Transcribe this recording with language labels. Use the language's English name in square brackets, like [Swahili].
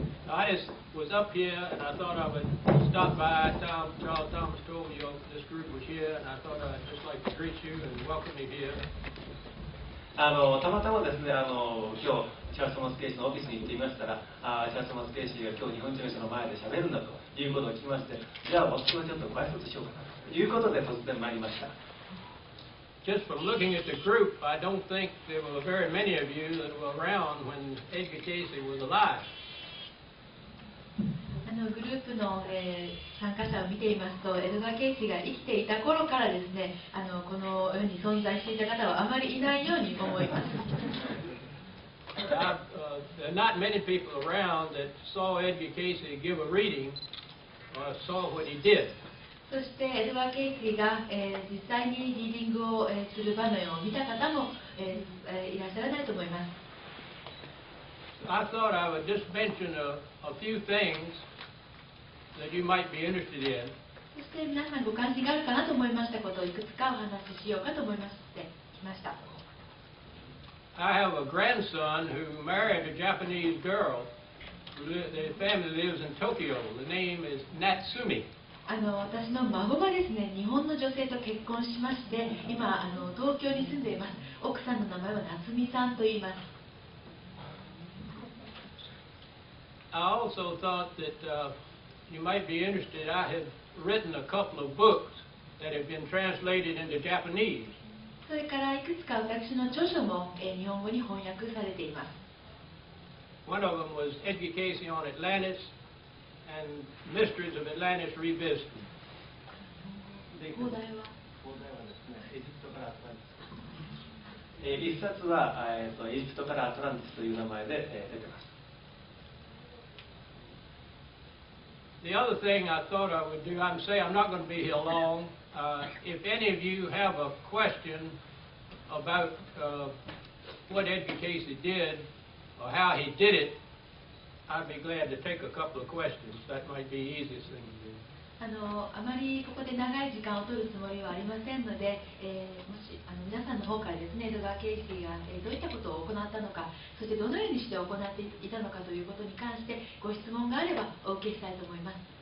[English] I just was up here and I thought I would stop by. Charles Thomas told me this group was here, and I thought I'd just like to greet you and welcome you here. [Japanese] たまたまですね、今日チャールズ・トマス・ケイシーのオフィスに行っていましたら、チャールズ・トマス・ケイシーが今日日本人の人の前で喋るんだということを聞きまして、じゃあ私はちょっとご挨拶しようかなということで突然参りました。 [English] Just from looking at the group, I don't think there were very many of you that were around when Edgar Casey was alive. [Japanese] グループの、参加者を見ていますと、エドガー・ケイシーが生きていた頃からですね、この世に存在していた方はあまりいないように思います。 [English] There are not many people around that saw Edgar Casey give a reading or saw what he did. [Japanese] そしてエドガー・ケイシーが、実際にリーディングを、する場面を見た方も、いらっしゃらないと思います。 [English] I thought I would just mention a few things that you might be interested in. [Japanese] そして皆さんご関心があるかなと思いましたことをいくつかお話ししようかと思いましてきました。 [English] I have a grandson who married a Japanese girl. The family lives in Tokyo. The name is Natsumi. [Japanese] 私の孫がですね、日本の女性と結婚しまして、今東京に住んでいます。奥さんの名前は夏美さんと言います。 [English] I also thought that you might be interested. I have written a couple of books that have been translated into Japanese. [Japanese] それからいくつか私の著書も日本語に翻訳されています。 [English] One of them was Edgar Casey on Atlantis and Mysteries of Atlantis Revisited. [Japanese] 放題はですね、エジプトからアトランティス。一冊はエジプトからアトランティスという名前で出てます。 [English] The other thing I thought I would do, I'm not going to be here long. If any of you have a question about what Edgar Casey did or how he did it, I'd be glad to take a couple of questions. That might be the easiest thing to do. [Japanese] あまりここで長い時間を取るつもりはありませんので、もし皆さんの方からですね、エドガー・ケイシーが、どういったことを行ったのか、そしてどのようにして行っていたのかということに関してご質問があればお受けしたいと思います。